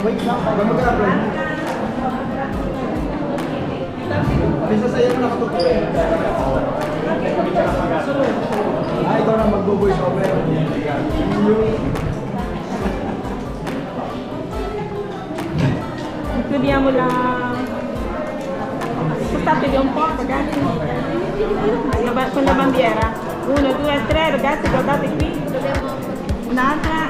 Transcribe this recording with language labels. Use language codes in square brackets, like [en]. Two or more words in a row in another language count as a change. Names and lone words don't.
[tl] Wait lang, bago mag-apply. Bisa sa'yo na nakatuto. Ikaw na mag-voice over. [it] Chiudiamo spostate un po', ragazzi. Con la bandiera. 1, 2, 3, ragazzi, guardate qui. Un'altra.